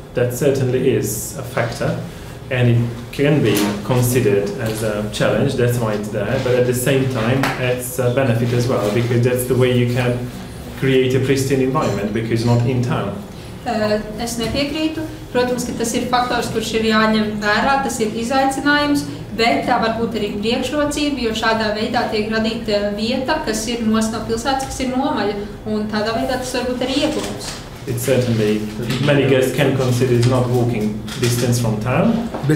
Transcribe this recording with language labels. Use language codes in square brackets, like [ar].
[en] That certainly is a factor, and it can be considered as a challenge. That's why it's there. But at the same time, it's a benefit as well, because that's the way you can create a pristine environment, because not in town. [lv] Es nepiekrītu. Protams, ka tas ir faktors, kurš ir jāņem vērā, tas ir izaicinājums, bet tā var būt arī priekšrocība, jo šādā veidā tiek radīta vieta, kas ir no pilsētas, kas ir nomaļa, un tādā veidā tas var būt arī ieguvums. [en] It certainly, many guests can consider it's not walking distance from town.